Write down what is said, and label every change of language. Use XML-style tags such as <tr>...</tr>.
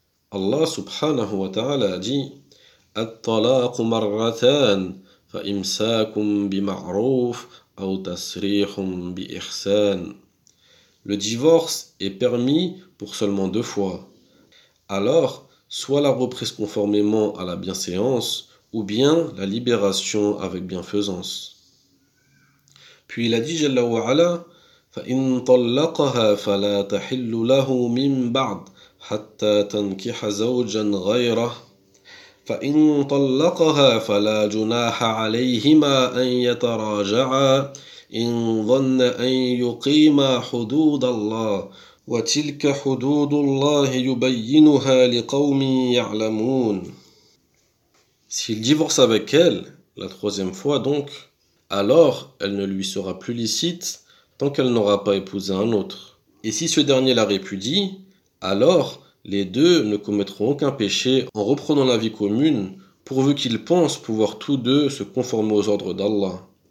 <ar>Allah subhanahu wa ta'ala</ar> <fr>a dit:</fr> <ar>At-talaqu marratan, fa imsakum bima'ruf aw tasrihum bi-ihsan.</ar> <fr>Le divorce est permis pour seulement 2 fois. Alors, soit la reprise conformément à la bienséance, ou bien la libération avec bienfaisance. Puis il a dit</fr> <ar>Jalla wa ala, فَإِن طَلَّقَهَا فَلَا تَحِلُّ لَهُ مِن بَعْدُ حَتَّى تَنْكِحَ زَوْجًا غَيْرَهُ فَإِن طَلَّقَهَا فَلَا جُنَاحَ عَلَيْهِمَا أَن يَتَرَاجَعَا إِن ظَنَّ أَن يُقِيمَا حُدُودَ اللَّهِ وَتِلْكَ حُدُودُ اللَّهِ يُبَيِّنُهَا لِقَوْمٍ يَعْلَمُونَ.</ar> <fr>S'il divorce avec elle, la troisième fois donc, alors elle ne lui sera plus licite tant qu'elle n'aura pas épousé un autre. Et si ce dernier la répudie, alors les deux ne commettront aucun péché en reprenant la vie commune, pourvu qu'ils pensent pouvoir tous deux se conformer aux ordres d'Allah.</fr>